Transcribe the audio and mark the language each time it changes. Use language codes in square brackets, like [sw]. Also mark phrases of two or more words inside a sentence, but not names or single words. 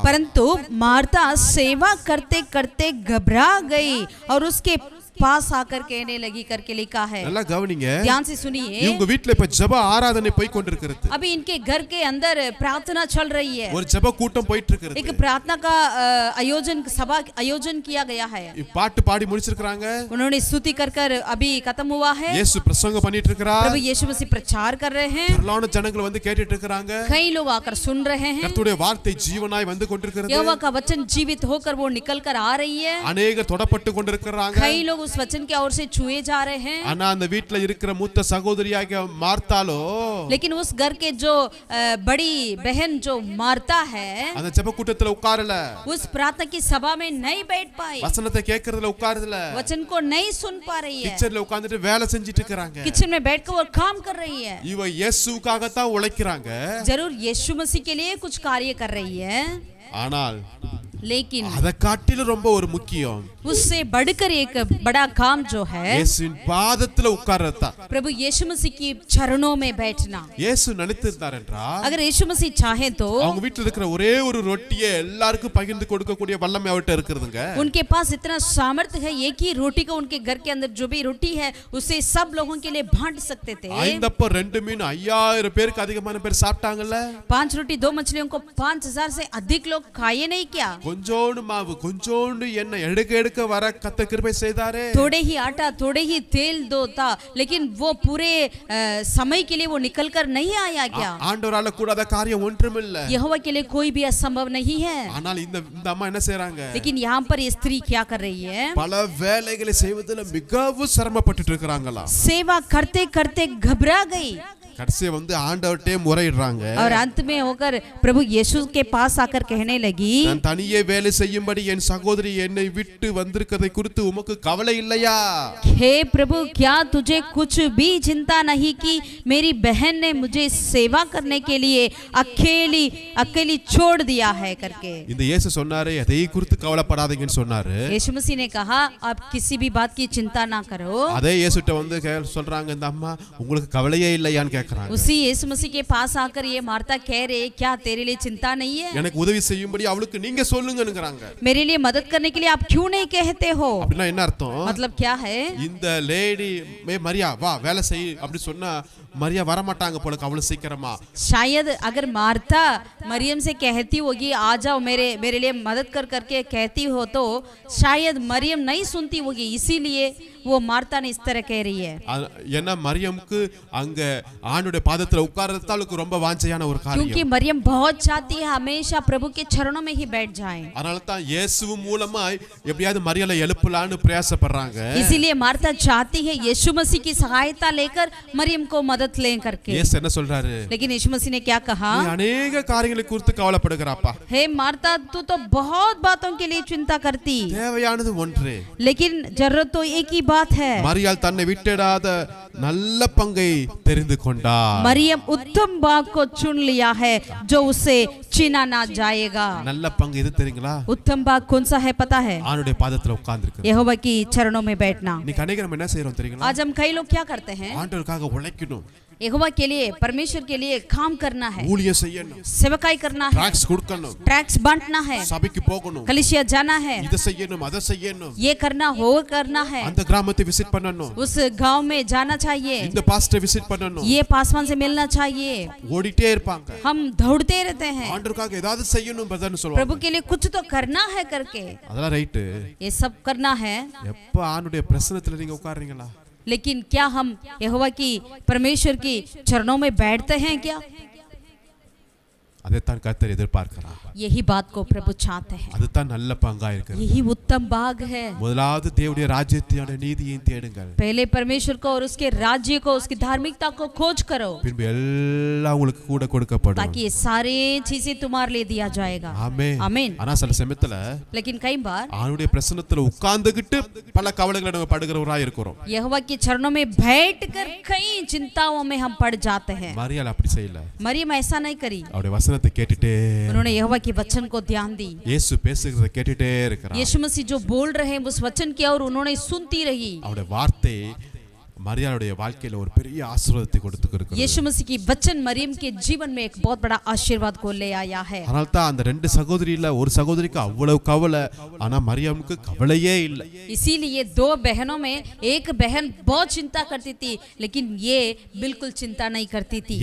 [hi] परंतु मार्था सेवा करते करते घबरा गई और उसके पास आकर कहने लगी करके लिखा है। [ta] நல்லா கவனிங்க, [hi] ध्यान से सुनिए। [ta] இவங்க வீட்ல இப்ப ஜெப ஆராதனை போய் கொண்டிருக்கிறது. [hi] अभी इनके घर के अंदर प्रार्थना चल रही है। [ta] ஒரு ஜெப கூட்டம் போயிட்டு இருக்கிறது. [hi] एक प्रार्थना का आयोजन किया गया है। [ta] பாட்டு பாடி முடிச்சிருக்காங்க. [hi] उन्होंने स्तुति कर कर अभी खत्म हुआ है। [ta] இயேசு பிரசங்கம் பண்ணிட்டு இருக்கிறார். [hi] प्रभु यीशु मसीह प्रचार कर रहे हैं। [ta] திரளான ஜனங்கள் வந்து கேட்டுட்டு இருக்காங்க. [hi] कई लोग आकर सुन रहे हैं। [ta] கர்த்தருடைய வார்த்தை ஜீவனாய் வந்து கொண்டிருக்கிறது. [hi] यहोवा का वचन जीवित होकर वो निकल कर आ रही है। [ta] அநேகர் தொடப்பட்டு கொண்டிருக்கிறாங்க. [hi] कई लोग उस वचन की ओर से छुए जा रहे हैं। [ta] ஆனா அந்த வீட்ல இருக்கிற மூத்த சகோதரியாகிய மார்த்தாலோ, [hi] लेकिन उस घर के जो बड़ी बहन जो मार्ता है, [ta] அந்த ஜெப கூட்டத்துல உட்காரல. [hi] उस प्रार्थना की सभा में नहीं बैठ पाई, [ta] வசனத்தை கேட்கறதுல உட்காரல. [hi] वचन को नहीं सुन पा रही है। [ta] கிச்சன்ல உட்கார்ந்துட்டு வேலை செஞ்சிட்டு இருக்காங்க. [hi] किचन में बैठकर वो काम कर रही है। [ta] இவ இயேசுவுக்காக தான் உழைக்கிறாங்க. [hi] जरूर यीशु मसीह के लिए कुछ कार्य कर रही है, [ta] ஆனால் [hi] लेकिन [ta] அதை காட்டிலும் ரொம்ப ஒரு முக்கியம், [hi] उससे बढ़कर एक बड़ा काम जो है [ta] இயேசுவின் பாதத்துல உட்கார்றதா. [hi] प्रभु यीशु मसीह की चरणों में बैठना। [ta] இயேசு நினைத்திருந்தார் என்றால் [hi] अगर यीशु मसीह चाहे तो [ta] அவங்க வீட்ல இருக்கிற ஒரே ஒரு ரொட்டியை எல்லாருக்கும் பகிர்ந்து கொடுக்கக்கூடிய வல்லமை அவர்ட்ட இருக்குதுங்க. [hi] उनके पास इतना सामर्थ्य है, एक ही रोटी को उनके घर के अंदर जो भी रोटी है उसे सब लोगों के लिए बांट सकते थे। [ta] 5 அப்பம் 2 மீன் 5000 பேருக்கு அதிகமான பேர் சாப்பிட்டாங்கல்ல. [hi] 5 रोटी 2 मछलियों को 5000 से अधिक लोग खाए नहीं क्या? [ta] கொஞ்சோண்டு மாவு கொஞ்சோண்டு எண்ணெய் எடுக்க எடுக்க வர கர்த்தர் கிருபை செய்தாரே. [hi] थोड़े ही आटा थोड़े ही तेल दो था, लेकिन वो पूरे समय के लिए वो निकल कर नहीं आया क्या? [ta] ஆண்டவரால கூடாத காரியம் ஒன்றுமில்லை. [hi] यहोवा के लिए कोई भी असंभव नहीं है। [ta] ஆனால் இந்த அம்மா என்ன செய்றாங்க? [hi] लेकिन यहाँ पर ये स्त्री क्या कर रही है? [ta] பல வேலைகளை செய்வதில் மிகவும் சிரமப்பட்டுட்டு இருக்காங்களா. [hi] सेवा करते करते घबरा गई [ta] கடைசியா வந்து ஆண்டவர்ட்டே முறையிடுறாங்க. [hi] और अंत में होकर प्रभु यीशु के पास आकर कहने लगी, [ta] நான் தனியே வேலை செய்யும்படி என் சகோதரி என்னை விட்டு வந்திருக்கதை குறித்து உமக்கு கவலை இல்லையா? [hi] हे प्रभु, क्या तुझे कुछ भी चिंता नहीं कि मेरी बहन ने मुझे सेवा करने के लिए अकेली छोड़ दिया है करके। [ta] இந்த இயேசு சொன்னாரே அதை குறித்து கவலைப்படாதீங்கன்னு சொன்னாரு. [hi] यीशु मसीह ने कहा आप किसी भी बात की चिंता ना करो। [ta] அதே இயேசுட்ட வந்து சொல்றாங்க இந்த அம்மா உங்களுக்கு கவலையே இல்லையான்னு கேக்குறாங்க. [hi] उसी यीशु मसीह के पास आकर ये मार्ता कह रहे, क्या तेरे लिए चिंता नहीं है? [ta] எனக்கு உதவி செய்யும்படி அவளுக்கு நீங்க சொல்லுங்கங்கறாங்க. [hi] मेरे लिए मदद करने के लिए आप क्यों नहीं कहते हो? [ta] அப்படினா என்ன அர்த்தம்? [hi] मतलब क्या है? [ta] இந்த லேடி மரியா வா வேலை செய் அப்படி சொன்னா மரியா வர மாட்டாங்க போல அவ்வளவு சீக்கிரமா. [hi] शायद अगर मार्ता मरियम से कहती होगी आ जाओ मेरे लिए मदद करके कहती हो तो शायद मरियम नहीं सुनती होगी, इसीलिए वो मार्ता ने इस तरह कह रही है। [ta] ஏன்னா மரியமுக்கு அங்க ஆண்டவருடைய பாதத்துல உட்கார்றது அவளுக்கு ரொம்ப வாஞ்சையான ஒரு [hi] क्योंकि [ta] காரியம். [hi] मरियम बहुत चाहती है हमेशा प्रभु के चरणों में ही बैठ जाए। [ta] அதனால தான் இயேசு மூலமா எப்படியாவது மரியாதை எழுப்பலான்னு பிரயாசப்படுறாங்க. [hi] इसीलिए मार्था चाहती है यीशु मसीह की सहायता लेकर मरियम को मदद ले करके। [ta] இயேசு என்ன சொல்றாரு? [hi] लेकिन यीशु मसीह ने क्या कहा? [ta] நீ अनेक காரியங்களை குறித்து கவலைப்படுகிறாப்பா. [hi] हे मार्था तू तो बहुत बातों के लिए चिंता करती, [ta] தேவையானது ஒன்றே. [hi] लेकिन जरूरत तो एक ही बात है। [ta] மரியாள் தன்னை விட்டுடாத நல்ல பங்கை தெரிந்து கொண்டார். [hi] मरियम उत्तम भाग को चुन लिया है जो उसे छीना ना जाएगा। [ta] நல்ல பங்கு எது தெரியுங்களா? [hi] उत्तम भाग कौन सा है पता है? [ta] ஆண்டவருடைய பாதத்துல உட்கார்ந்திருக்கு. [hi] यहोवा की चरणों में बैठना। [ta] இன்னைக்கு अनेक நம்ம என்ன செய்றோம் தெரியுங்களா? [hi] आज हम कई लोग क्या करते हैं? [ta] ஆண்டவருக்காக உழைக்கணும், [hi] यहोवा के लिए परमेश्वर के लिए काम करना है, [ta] ஊழியம் செய்யணும், [hi] सेवकाई करना है, [ta] ட்ராக்ஸ் கொடுக்கணும், [hi] ट्रैक्स बांटना है, [ta] சபைக்கு போகணும், [hi] कलीसिया जाना है, [ta] இத செய்யணும் அத செய்யணும், [hi] ये करना वो करना है, [ta] அந்த கிராமத்தை விசிட் பண்ணணும், [hi] उस गांव में जाना चाहिए, [ta] இந்த பாஸ்டரை விசிட் பண்ணணும், [hi] ये पासवान से मिलना चाहिए। [ta] ஓடிட்டே இருப்பாங்க. [hi] हम दौड़ते रहते हैं, [ta] ஆண்டவருக்காக ஏதாவது செய்யணும் பிரதர்னு சொல்லுவாங்க. [hi] प्रभु के लिए कुछ तो करना है करके, [ta] அதெல்லாம் ரைட். [hi] ये सब करना है। [ta] எப்ப ஆண்டவருடைய பிரசன்னத்துல நீங்க உட்கார்றீங்களா? [hi] लेकिन क्या हम यहोवा की परमेश्वर की चरणों में बैठते हैं क्या? [ta] அதைத்தான் கர்த்தர் எதிர்பார்க்கிறார். [hi] यही बात को प्रभु चाहते हैं, [ta] அதுதான் நல்ல பங்கா இருக்கு. [hi] यही उत्तम भाग है। [ta] முதலாவது தேவனுடைய ராஜ்யத்தையும் நீதியையும் தேடுங்கள். [hi] पहले परमेश्वर को और उसके राज्य को, उसकी धार्मिकता को खोज करो, [ta] பின்பு எல்லாம் உங்களுக்கு கூட கொடுக்கப்படும். [hi] ताकि ये सारे चीजें तुम्हारे लिए दिया जाएगा। [ta] ஆமென். [hi] आमीन। [ta] ஆனா சில சமயத்துல [hi] लेकिन कई बार [ta] அவருடைய பிரசன்னத்துல உட்கார்ந்துகிட்டு பல கவலைகளை நம்ம படுகிறவரா இருக்கிறோம். [hi] यहोवा के चरणों में बैठकर कई चिंताओं में हम पड़ जाते हैं। [ta] மரியாள் அப்படி செய்யல. [hi] मरियम ऐसा नहीं करी, [ta] அவருடைய வசனத்தை கேட்டுட்டே, [hi] उन्होंने यहोवा के वचन को ध्यान दी। [ta] இயேசு பேசுகிறத கேட்டுட்டே இருக்கிறார். [hi] यीशु मसीह जो बोल रहे हैं उस वचन की और उन्होंने सुनती रही। [ta] அவருடைய வார்த்தை மரியாளுடைய வாழ்க்கையில ஒரு பெரிய ஆசீர்வாதத்தை கொடுத்துருக்கு. [hi] यीशु मसीह की वचन मरियम के जीवन में एक बहुत बड़ा आशीर्वाद को ले आया है। [ta] அதனால தான் அந்த ரெண்டு சகோதரியில ஒரு சகோதரிக்கு அவ்வளவு கவலை, ஆனா மரியாமுக்கு கவலையே இல்லை. [hi] इसीलिए दो बहनों में एक बहन बहुत चिंता करती थी, लेकिन ये बिल्कुल चिंता नहीं करती थी।